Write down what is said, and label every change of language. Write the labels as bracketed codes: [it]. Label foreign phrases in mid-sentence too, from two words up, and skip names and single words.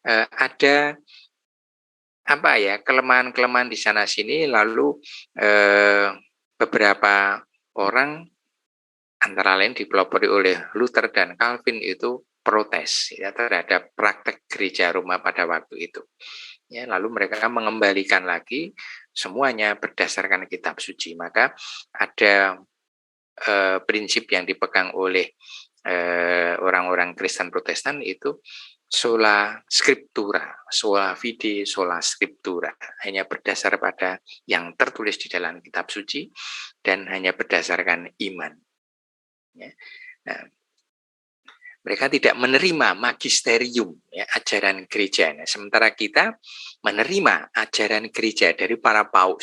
[id] Lalu ada apa ya, kelemahan-kelemahan di sana sini, lalu beberapa orang antara lain dipelopori oleh Luther dan Calvin itu protes ya terhadap praktek gereja Roma pada waktu itu. Ya, lalu mereka mengembalikan lagi semuanya berdasarkan kitab suci. Maka ada prinsip yang dipegang oleh orang-orang Kristen Protestan itu [la] sola scriptura, sola fide, sola scriptura, [id] hanya berdasar pada yang tertulis di dalam kitab suci dan hanya berdasarkan iman. Ya. Nah, mereka tidak menerima magisterium, ya, ajaran gereja. Nah, sementara kita menerima ajaran gereja dari para paus.